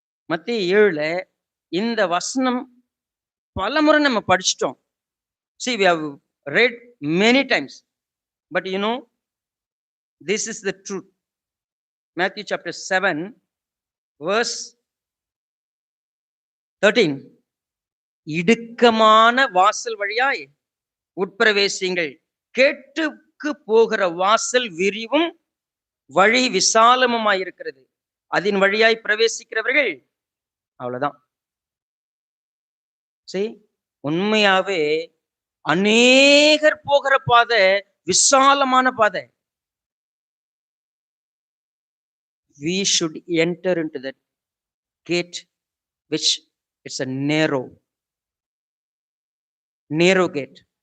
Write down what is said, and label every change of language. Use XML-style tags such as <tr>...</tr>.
<ta>மத்தேயு 7ல இந்த வசனம் பலமுறை நம்ம படிச்சிட்டோம்.</ta> <en>See, we have read many times, but you know, this is the truth. Matthew chapter 7 verse 13.</en> <ta>இடுக்கமான வாசல் வழியாய் உட்பிரவேசிங்கள், கேட்டுக்கு போகிற வாசல் விரிவும் வழி விசாலமுமாயிருக்கிறது, அதன் வழியாய் பிரவேசிக்கிறவர்கள். அவ்வளவுதான். சரி, உண்மையாவே அநேகர் போகிற பாதை விசாலமான பாதை.</ta> <en>We should enter into that gate which it's a narrow gate.</en>